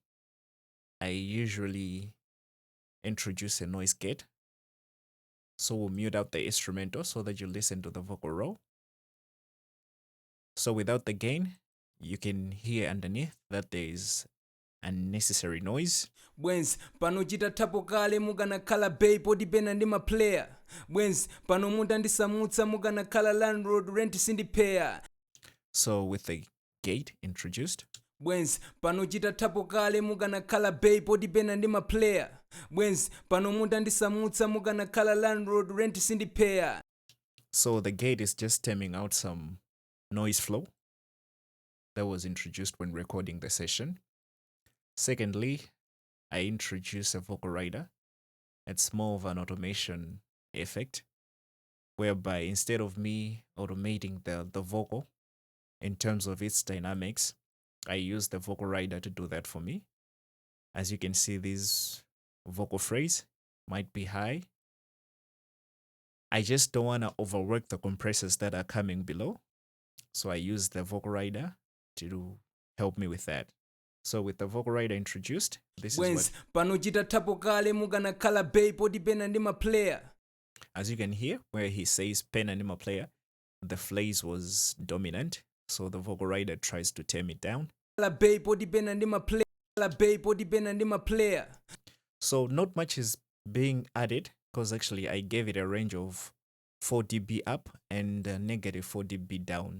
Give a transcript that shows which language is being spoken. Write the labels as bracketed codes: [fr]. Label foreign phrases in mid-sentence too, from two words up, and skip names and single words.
[en] I usually introduce a noise gate. So we'll mute out the instrumental so that you listen to the vocal raw. So without the gain, you can hear underneath that there is unnecessary noise. [ny] Bwenzi panochita tapo kale mukanakhala bay poti pena ndi maplayer. Bwenzi pano munda ndisamutsa mukanakhala [en] landlord rent [ny] sindipeya. [en] So with the gate introduced. [ny] Bwenzi panochita tapo kale mukanakhala bay poti pena ndi maplayer. Bwenzi pano munda ndisamutsa mukanakhala [en] landlord rent [ny] sindipeya. [en] So the gate is just stemming out some noise flow that was introduced when recording the session. Secondly, I introduce a vocal rider. It's more of an automation effect, whereby instead of me automating the vocal in terms of its dynamics, I use the vocal rider to do that for me. As you can see, this vocal phrase might be high. I just don't want to overwork the compressors that are coming below. So I use the vocal rider to help me with that. So with the vocal rider introduced, this is what... [ny] panochita tapo kale mukanakhala bay poti pena ndi maplayer. [en] As you can hear, where he says pen and player, the phrase was dominant. So the vocal rider tries to tame it down. So not much is being added because actually I gave it a range of 4 dB up and negative 4 dB down.